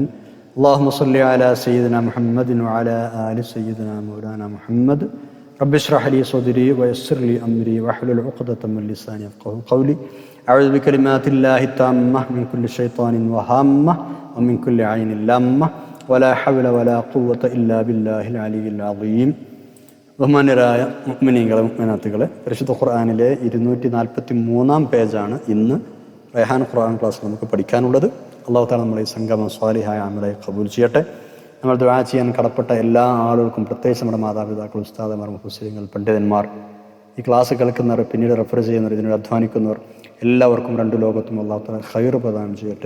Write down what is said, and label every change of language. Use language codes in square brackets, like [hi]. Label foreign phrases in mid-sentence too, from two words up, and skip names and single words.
[ar] اللهم صل على سيدنا محمد وعلى آل سيدنا مولانا محمد. رب اشرح لي صدري ويسر لي أمري واحلل عقدة من لساني يفقهوا قولي. أعوذ بكلمات الله التامة من كل شيطان وهامة ومن كل عين لامة ولا حول ولا قوة إلا بالله العلي العظيم. [ml] ബഹുമാന്യരായ മുഅ്മിനീങ്ങളെ മുഅ്മിനാത്തുകളെ, പരിശുദ്ധ ഖുർആനിലെ 243 പേജാണ് ഇന്ന് റൈഹാൻ ഖുർആൻ ക്ലാസ് നമുക്ക് പഠിക്കാനുള്ളത്. [ar] الله تعالى [ml] നമ്മളെ ഈ സംഗമം സ്വാലിഹായ അമലായി ഖബൂൽ ചെയ്യട്ടെ. നമ്മൾ ദുആ ചെയ്യാൻ കടപ്പെട്ട എല്ലാ ആളുകൾക്കും, പ്രത്യേകിച്ച് നമ്മുടെ മാതാപിതാക്കൾ, ഉസ്താദന്മാർ, മുഫസ്സിരീങ്ങൾ, പണ്ഡിതന്മാർ, ഈ ക്ലാസ് കേൾക്കുന്നവർ, പിന്നീട് റെഫർ ചെയ്യുന്നവർ, ഇതിനോട് അധ്വാനിക്കുന്നവർ എല്ലാവർക്കും രണ്ട് ലോകത്തും [ar] الله تعالى [ml] ഖൈർ പ്രദാനം ചെയ്യട്ടെ.